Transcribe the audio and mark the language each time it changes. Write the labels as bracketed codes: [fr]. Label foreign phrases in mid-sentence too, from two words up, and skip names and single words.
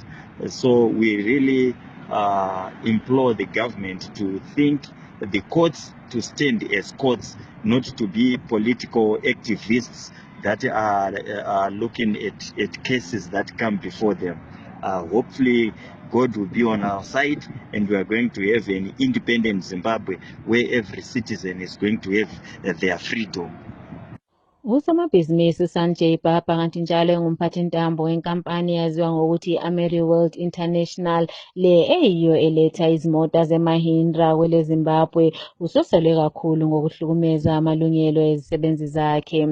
[en] So we really implore the government to think the courts to stand as courts, not to be political activists that are looking at cases that come before them. Hopefully God will be on our side, and we are going to have an independent Zimbabwe where every citizen is going to have their freedom. [nd] Usomabhizinisi Sanjay Baba kanti njalo engumphathintambo wenkampani yaziwa ngokuthi AmeriWorld International le eyiyo eletha izimota zeMahindra kwele Zimbabwe usosele kakhulu ngokuhlukumeza amalungelo ezisebenzi zakhe.